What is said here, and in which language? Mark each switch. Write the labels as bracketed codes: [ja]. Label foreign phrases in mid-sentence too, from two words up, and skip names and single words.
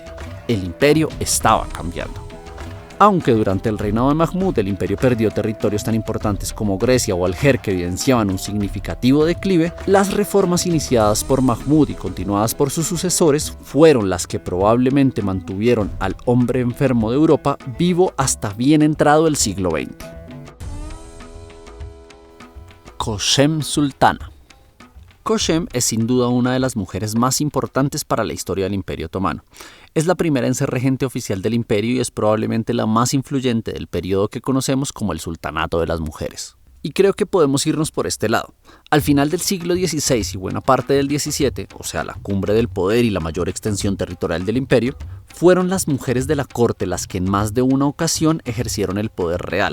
[es] El imperio estaba cambiando. Aunque durante el reinado de Mahmud el imperio perdió territorios tan importantes como Grecia o Alger que evidenciaban un significativo declive, las reformas iniciadas por Mahmud y continuadas por sus sucesores fueron las que probablemente mantuvieron al hombre enfermo de Europa vivo hasta bien entrado el siglo XX. Kösem Sultana. Kösem es sin duda una de las mujeres más importantes para la historia del Imperio Otomano. Es la primera en ser regente oficial del imperio y es probablemente la más influyente del periodo que conocemos como el Sultanato de las Mujeres. Y creo que podemos irnos por este lado. Al final del siglo XVI y buena parte del XVII, o sea, la cumbre del poder y la mayor extensión territorial del imperio, fueron las mujeres de la corte las que en más de una ocasión ejercieron el poder real.